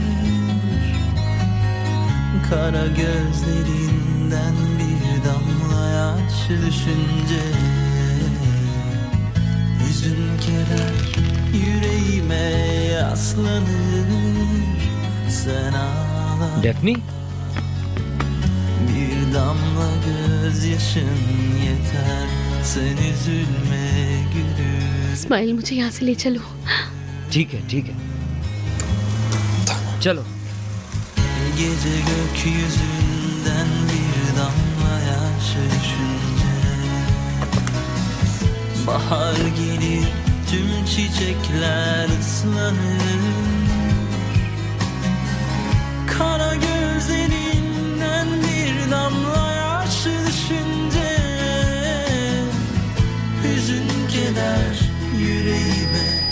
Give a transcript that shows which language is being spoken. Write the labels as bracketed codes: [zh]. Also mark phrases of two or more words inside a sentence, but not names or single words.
[tr] Kara gözlerinden bir damla yaş düşünce hüzün keder yüreğime yaslanır. Sen ağla, डेफनी bir damla gözyaşın yeter. Sen üzülme gülüm. [hi] स्माइल मुझे यहाँ से ले चलो. ठीक है चलो. [tr] Gece gökyüzünden bir damla yaş düşünce bahar gelir, tüm çiçekler ıslanır. Kara gözlerinden bir damla yaş düşünce hüzün keder yüreğime.